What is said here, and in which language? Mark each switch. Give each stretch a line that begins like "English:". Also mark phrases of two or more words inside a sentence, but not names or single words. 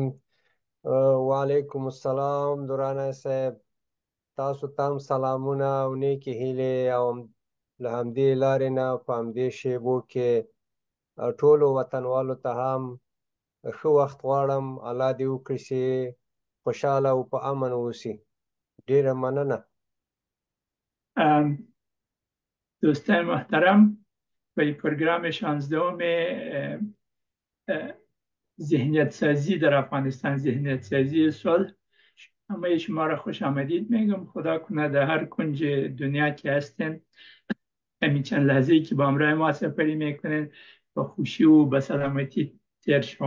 Pashto: وعلیکم السلام درانه صاحب، تاسو تام سلامونه او نیکی هیلې، او له همدې لارې نه په همدې شیبو کې ټولو وطنوالو ته هم ښه وخت غواړم. الله دې وکړي چې خوشحاله او په امن اوسي. ډیره مننه.
Persian: دوستان محترم، به پروگرام 16 ذهنیت سازی در افغانستان، ذهنیت سازی صلح، همه شما را خوش آمدید میگم. خدا کنه در هر کنج دنیا که هستین، همین چند لحظه ای که با همراه ما سفری میکنین با خوشی و به سلامتی تیر شما.